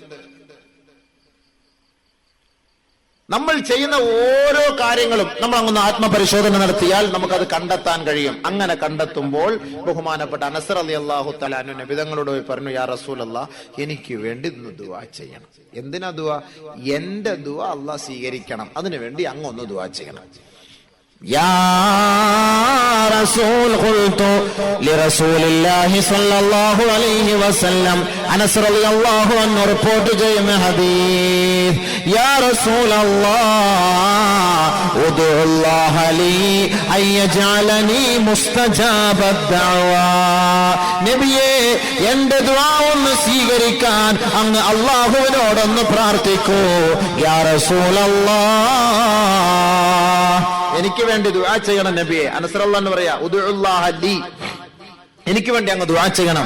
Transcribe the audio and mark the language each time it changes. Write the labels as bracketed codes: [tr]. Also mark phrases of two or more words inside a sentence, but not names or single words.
[ml] നമ്മൾ ചെയ്യുന്ന ഓരോ കാര്യങ്ങളും നമ്മൾ അങ്ങ് ആത്മപരിശോധന നടത്തിയാൽ നമുക്കത് കണ്ടെത്താൻ കഴിയും. അങ്ങനെ കണ്ടെത്തുമ്പോൾ ബഹുമാനപ്പെട്ട അനസ് [ar] رضي الله تعالى عنه [ml] നബിതങ്ങളോട് പറഞ്ഞു, [ar] يا رسول الله, [ml] എനിക്ക് വേണ്ടി ഒന്ന് ദുആ ചെയ്യണം. എന്തിനാ ദുആ? എന്റെ ദുആ അല്ലാഹ് സ്വീകരിക്കണം. അതിനുവേണ്ടി അങ്ങ് ഒന്ന് ദുആ ചെയ്യണം. [ar] يا رسول قلت لرسول الله صلى الله عليه وسلم أنس رضي الله عنه [ml] റിപ്പോർട്ട് ചെയ്യുന്ന ഹദീസ്, [ar] يا رسول الله ادعو الله لي أن يجعلني مستجاب الدعوة. [ml] നബിയേ, എന്റെ ദുആ ഒന്ന് സ്വീകരിക്കാൻ അങ്ങ് അല്ലാഹുവിനോടൊന്ന് പ്രാർത്ഥിക്കൂ. [ar] يا رسول الله, [ml] എനിക്ക് വേണ്ടി ദുആ ചെയ്യണം നബിയെ. അനസ് [ar] رضي الله عنه [ml] പറയാ, [ar] ادع الله لي, [ml] എനിക്ക് വേണ്ടി അങ്ങ് ദുആ ചെയ്യണം.